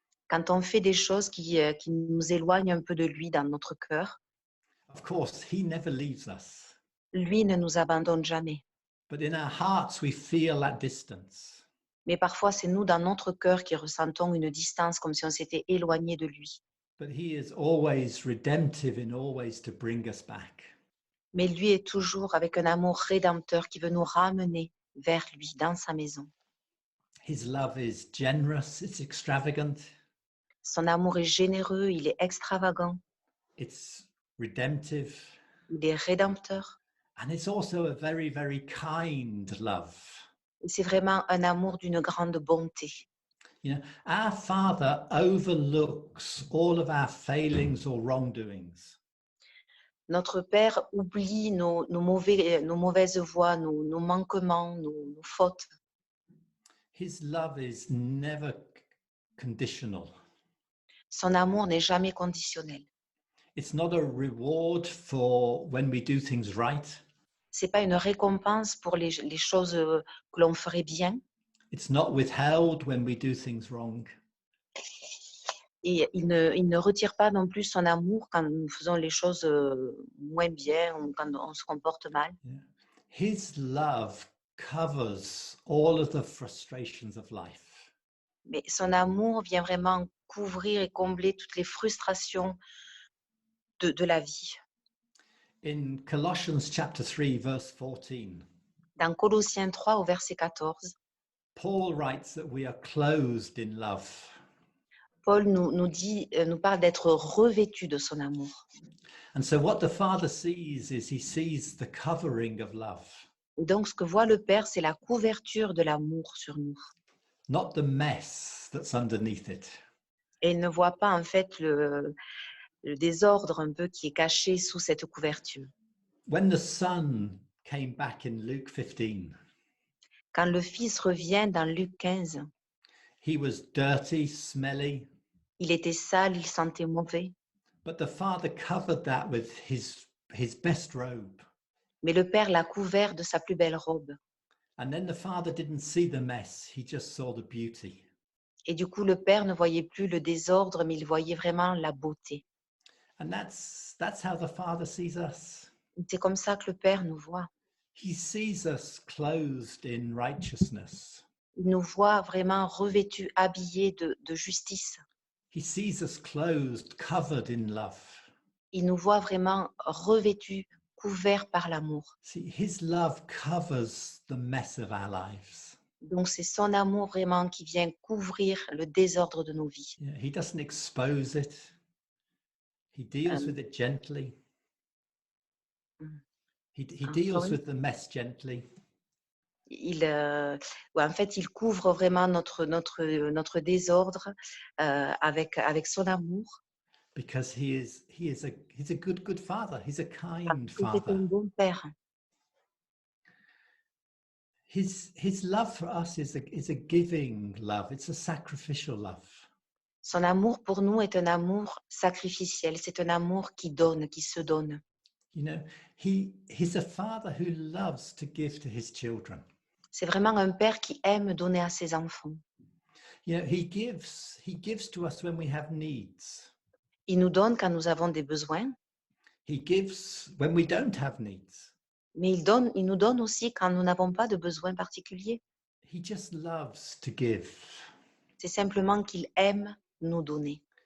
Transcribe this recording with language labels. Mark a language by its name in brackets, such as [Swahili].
[French] Quand on fait des choses qui nous éloignent un peu de lui dans notre cœur, [English] of course, he never leaves us. [French] lui ne nous abandonne jamais. [English] But in our hearts, we feel that distance. [French] Mais parfois, c'est nous, dans notre cœur, qui ressentons une distance comme si on s'était éloigné de lui. [English] But he is always redemptive in all ways to bring us back. [French] Mais lui est toujours avec un amour rédempteur qui veut nous ramener vers lui, dans sa maison. [English] His love is generous, it's extravagant, [French] Son amour est généreux, il est extravagant, [English] it's redemptive, [French] il est rédempteur. [English] and it's also a very, very kind love. [French] Et c'est vraiment un amour d'une grande bonté. [English] You know, our Father overlooks all of our failings or wrongdoings. [French] Notre Père oublie nos mauvaises voies, nos manquements, nos fautes. [English] His love is never conditional. [French] Son amour n'est jamais conditionnel. [English] It's not a reward for when we do things right. [French] C'est pas une récompense pour les choses que l'on ferait bien. [English] It's not withheld when we do things wrong. [French] Et il ne retire pas non plus son amour quand nous faisons les choses moins bien ou quand on se comporte mal. [English] Yeah. His love covers all of the frustrations of life. [French] Mais son amour vient vraiment couvrir et combler toutes les frustrations de la vie. [English] In Colossians chapter 3, verse 14, [French] Dans Colossiens 3 au verset 14, [English] Paul writes that we are clothed in love. [French] Paul nous parle d'être revêtus de son amour. [English] And so what the Father sees is he sees the covering of love, [French] Et donc, ce que voit le Père, c'est la couverture de l'amour sur nous. [English] not the mess that's underneath it. [French] Et il ne voit pas en fait le désordre un peu qui est caché sous cette couverture. [English] When the Son came back in Luke 15, [French] Quand le Fils revient dans Luc 15, [English] he was dirty, smelly, [French] il était sale, il sentait mauvais. [English] but the Father covered that with his best robe. [French] Mais le Père l'a couvert de sa plus belle robe. [English] And then the Father didn't see the mess, he just saw the beauty. [French] Et du coup, le Père ne voyait plus le désordre, mais il voyait vraiment la beauté. [English] And that's how the Father sees us. [French] C'est comme ça que le Père nous voit. [English] He sees us clothed in righteousness. [French] Il nous voit vraiment revêtus, habillés de justice. [English] He sees us clothed, covered in love. [French] Il nous voit vraiment revêtus, couverts par l'amour. [English] See, his love covers the mess of our lives. [French] Donc, c'est son amour vraiment qui vient couvrir le désordre de nos vies. [English] Yeah, he doesn't expose it. He deals with it gently. He deals sorry. with the mess gently. [French] En fait, il couvre vraiment notre désordre avec son amour. [English] Because he's a good father. He's a kind [French] C'est un [English] father. [French] bon Père. [English] His love for us is a giving love. It's a sacrificial love. [French] Son amour pour nous est un amour sacrificiel. C'est un amour qui donne, qui se donne. [English] You know, he's a father who loves to give to his children. [French] C'est vraiment un père qui aime donner à ses enfants. [English] You know, he gives to us when we have needs. [French] Il nous donne quand nous avons des besoins, [English] He gives when we don't have needs. [French] mais il nous donne aussi quand nous n'avons pas de besoins particuliers. [English] He just loves to give. [French] C'est simplement qu'il aime nous donner.